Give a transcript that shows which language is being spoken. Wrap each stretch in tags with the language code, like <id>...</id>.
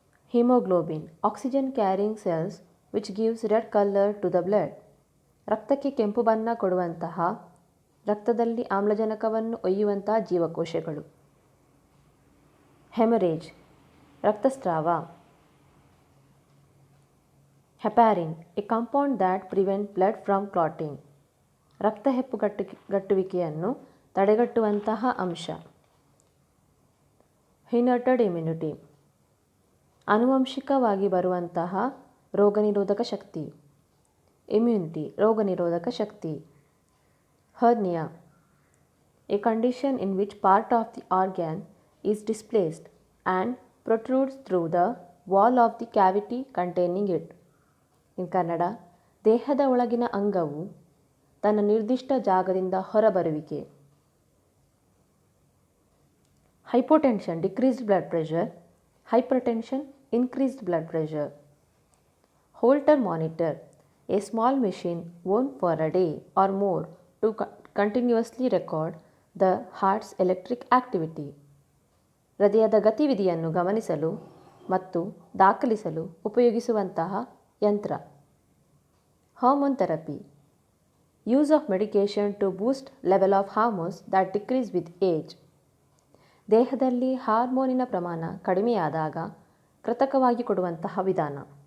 <en>Haemoglobin, oxygen carrying cells which gives red color to the blood.</en> <kn>ರಕ್ತಕ್ಕೆ ಕೆಂಪು ಬಣ್ಣ ಕೊಡುವಂತಹ, ರಕ್ತದಲ್ಲಿ ಆಮ್ಲಜನಕವನ್ನು ಒಯ್ಯುವಂತಹ ಜೀವಕೋಶಗಳು. Haemorrhage, ರಕ್ತಸ್ರಾವ.</kn> <en>heparin, a compound that prevent blood from clotting,</en> <kn>ರಕ್ತ ಹೆಪ್ಪುಗಟ್ಟುವಿಕೆಯನ್ನು ತಡೆಗಟ್ಟುವಂತಹ ಅಂಶ. ಇನ್ಹೆರಿಟೆಡ್ ಇಮ್ಯುನಿಟಿ, ಆನುವಂಶಿಕವಾಗಿ ಬರುವಂತಹ ರೋಗನಿರೋಧಕ ಶಕ್ತಿ. ಇಮ್ಯುನಿಟಿ, ರೋಗನಿರೋಧಕ ಶಕ್ತಿ. Hernia,</kn> <en>a condition in which part of the organ is displaced and protrudes through the wall of the cavity containing it.</en> <kn>In Kannada, ದೇಹದ ಒಳಗಿನ ಅಂಗವು ತನ್ನ ನಿರ್ದಿಷ್ಟ ಜಾಗದಿಂದ ಹೊರಬರುವಿಕೆ.</kn> <en>Hypotension, decreased blood pressure. Hypertension, increased blood pressure. Holter monitor, a small machine worn for a day or more to continuously record the heart's electric activity.</en> <kn>ಹೃದಯದ ಗತಿವಿಧಿಯನ್ನು ಗಮನಿಸಲು ಮತ್ತು ದಾಖಲಿಸಲು ಉಪಯೋಗಿಸುವಂತಹ ಯಂತ್ರ.</kn> <en>Hormone therapy, use of medication to boost level of hormones that decrease with age.</en> <kn>ದೇಹದಲ್ಲಿ ಹಾರ್ಮೋನಿನ ಪ್ರಮಾಣ ಕಡಿಮೆಯಾದಾಗ ಕೃತಕವಾಗಿ ಕೊಡುವಂತಹ ವಿಧಾನ.</kn>